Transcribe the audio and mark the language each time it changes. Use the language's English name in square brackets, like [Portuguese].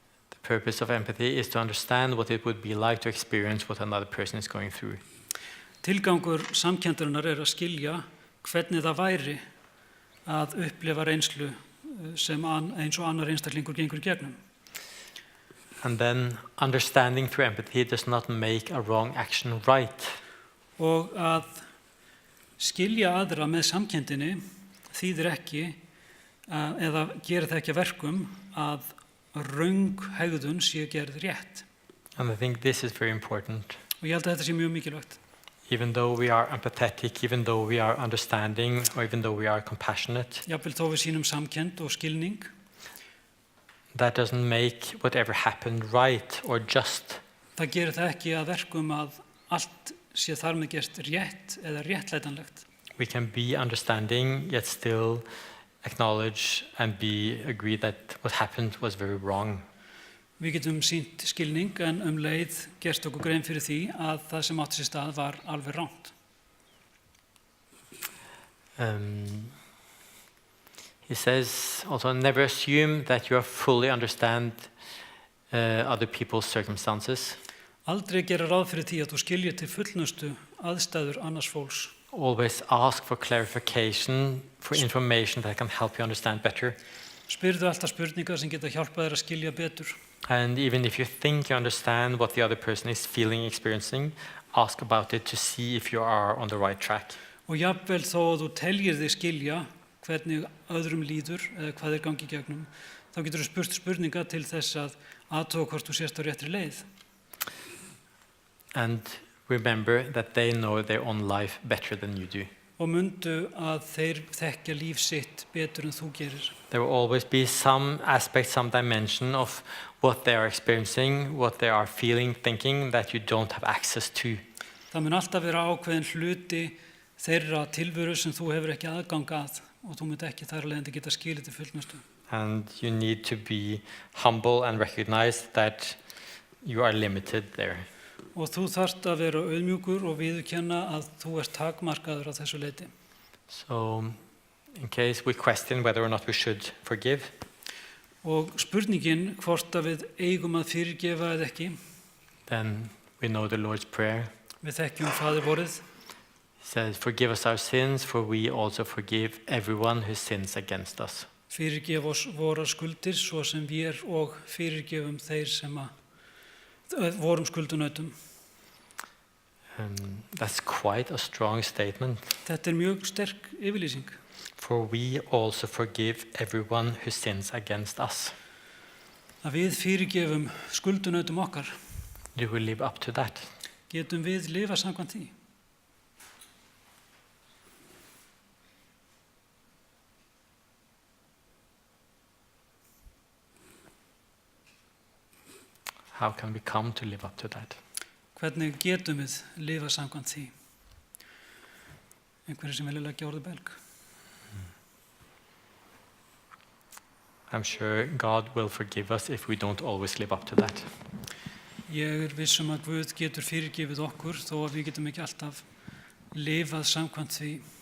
[English] The purpose of empathy is to understand what it would be like to experience what another person is going through. [Icelandic] Tilgangur samkenndarinnar er að skilja hvernig það væri að upplifa reynslu sem eins og annar einstaklingur gengur í gegnum. [English] And then understanding through empathy does not make a wrong action right. [Icelandic] Og að skilja aðra með samkenndinni þýðir ekki eða gerir það ekki að verkum að röng hegðun sé gerð rétt. [English] And I think this is very important. [Icelandic] Og ég held að þetta sé mjög mikilvægt. [English] Even though we are empathetic, even though we are understanding, or even though we are compassionate, [Icelandic] Jafnvel þó við sýnum samkennd og skilning, [English] that doesn't make whatever happened right or just. [Icelandic] það gerir það ekki að verkum að allt sé þar með gert rétt eða réttlætanlegt. [English] We can be understanding, yet still acknowledge and agree that what happened was very wrong. [Icelandic] Við getum sýnt skilning en leið gerst okkur grein fyrir því að það sem átti sér stað var alveg rangt. [English] He says also, never assume that you fully understand other people's circumstances. [Icelandic] Aldrei gera ráð fyrir því að þú skiljir til fullnustu aðstæður annars fólks. [English] Always ask for clarification, for information that can help you understand better. [Icelandic] Spyrðu alltaf spurningar sem geta hjálpað þér að skilja betur. [English] And even if you think you understand what the other person is feeling, experiencing, ask about it to see if you are on the right track. [Icelandic] Og jafnvel þó að þú teljir þig skilja hvernig öðrum líður eða hvað þeir gangi í gegnum, þá getur þú spurt spurninga til þess að athuga hvort þú sést á réttri leið. [English] And remember that they know their own life better than you do. [Icelandic] Og mundu að þeir þekkja líf sitt betur en þú gerir. [English] There will always be some aspect, some dimension of what they are experiencing, what they are feeling, thinking that you don't have access to. [Icelandic] Það mun alltaf vera ákveðin hluti þeirra tilveru sem þú hefur ekki aðgang að og þú munt ekki þar alveg geta skilið til fullnustu. [English] And you need to be humble and recognize that you are limited there. [Icelandic] Og þú þarft að vera auðmjúkur og viðurkenna að þú ert takmarkaður á þessu leyti. [English] So, in case we question whether or not we should forgive, [Icelandic] Og spurningin hvort að við eigum að fyrirgefa eða ekki, [English] then we know the Lord's Prayer. [Icelandic] við þekkjum Faðir vorið. [English] It says, forgive us our sins, for we also forgive everyone who sins against us. [Icelandic] Fyrirgef oss vorar skuldir svo sem við og fyrirgefum þeir sem vorum skuldunautum. [English] That's quite a strong statement. [Icelandic] Þetta mjög sterk yfirlýsing. [English] For we also forgive everyone who sins against us. [Icelandic] Að við fyrirgefum skuldunautum okkar. [English] Do we live up to that? [Icelandic] Getum við lifa samkvæmt því? [English] How can we come to live up to that? [Icelandic] Hvernig getum við lifa samkvæmt því? Einhverjir sem vilja leggja orðið belg? [English] I'm sure God will forgive us if we don't always live up to that. [Icelandic] Ég viss að Guð getur fyrirgefið okkur þó að við getum ekki alltaf lifað samkvæmt því.